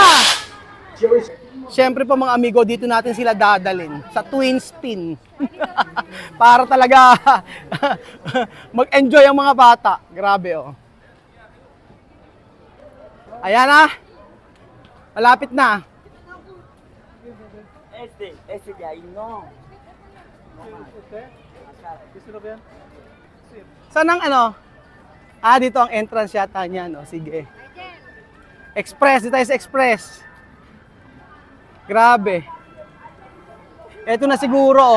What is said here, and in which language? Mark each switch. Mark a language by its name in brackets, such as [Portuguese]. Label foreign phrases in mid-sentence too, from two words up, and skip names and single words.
[Filipino] Siyempre po mga amigo, dito natin sila dadalin sa twin spin. Para talaga mag-enjoy ang mga bata. Grabe oh. Ayan na. Malapit na. [Spanish] Ese de ahí no. [Filipino] Saan ang ano? Dito ang entrance yata niyan. Oh, sige. Express. Dito tayo sa Express. Grabe. Ito na siguro. Oh.